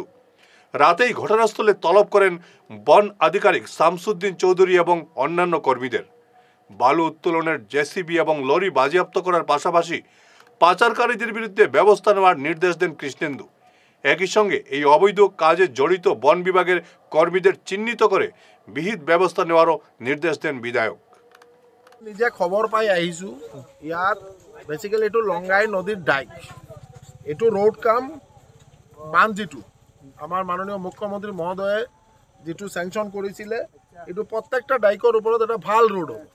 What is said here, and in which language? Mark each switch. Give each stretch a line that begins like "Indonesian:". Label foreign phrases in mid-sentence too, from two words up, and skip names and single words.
Bangla: রাতেই ঘটনাস্থলে তলব করেন বন আধিকারিক শামসুদ্দিন চৌধুরী এবং অন্যান্য কর্মীদের। বালু উত্তোলনের জেসিবি এবং লরি বাজেয়াপ্ত করার পাশাপাশি পাচারকারীদের বিরুদ্ধে ব্যবস্থা নেওয়ার নির্দেশ দেন কৃষ্ণেন্দু। একই সঙ্গে এই অবৈধ কাজে জড়িত বন বিভাগের কর্মীদের চিহ্নিত করে বিহিত ব্যৱস্থা নেওয়ারও নির্দেশ দেন বিধায়ক।
Assamese: নিজে খবৰ পাই আহিছোঁ ইয়াত বেচিকেলি এইটো লংগাই নদীৰ ডাইক, এইটো ৰোড কাম বান্ধ যিটো আমাৰ মাননীয় মুখ্যমন্ত্ৰী মহোদয়ে যিটো চেংচন কৰিছিলে, এইটো প্ৰত্যেকটা ডাইকৰ ওপৰত এটা ভাল ৰোড হ'ব।